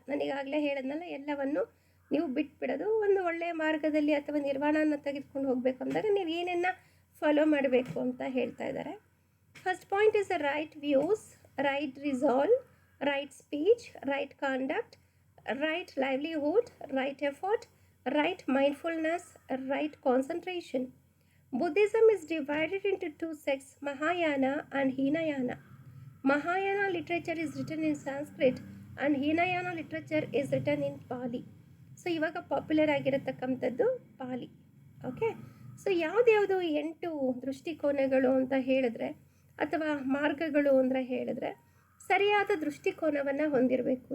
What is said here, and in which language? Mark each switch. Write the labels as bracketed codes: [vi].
[kn] ನನಗಾಗಲೇ ಹೇಳಿದ್ನಲ್ಲ, ಎಲ್ಲವನ್ನು ನೀವು ಬಿಟ್ಬಿಡೋದು. ಒಂದು ಒಳ್ಳೆಯ ಮಾರ್ಗದಲ್ಲಿ ಅಥವಾ ನಿರ್ವಾಣನ ತೆಗೆದುಕೊಂಡು ಹೋಗಬೇಕು ಅಂದಾಗ ನೀವು ಏನನ್ನ ಫಾಲೋ ಮಾಡಬೇಕು ಅಂತ ಹೇಳ್ತಾ ಇದ್ದಾರೆ. [en] First point is the right views, right resolve, right speech, right conduct, right livelihood, right effort, right mindfulness, right concentration. Buddhism is divided into 2 sects, Mahayana and Hinayana. Mahayana literature is written in Sanskrit and Hinayana literature is written in Pali. [kn] So ಇವಾಗ popular ಆಗಿರತಕ್ಕಂಥದ್ದು ಪಾಲಿ. Okay, so ಯಾವ್ದ್ಯಾವುದು 8 ದೃಷ್ಟಿಕೋನಗಳು ಅಂತ ಹೇಳಿದ್ರೆ, ಅಥವಾ ಮಾರ್ಗಗಳು ಅಂತ ಹೇಳಿದ್ರೆ, ಸರಿಯಾದ ದೃಷ್ಟಿಕೋನವನ್ನು ಹೊಂದಿರಬೇಕು.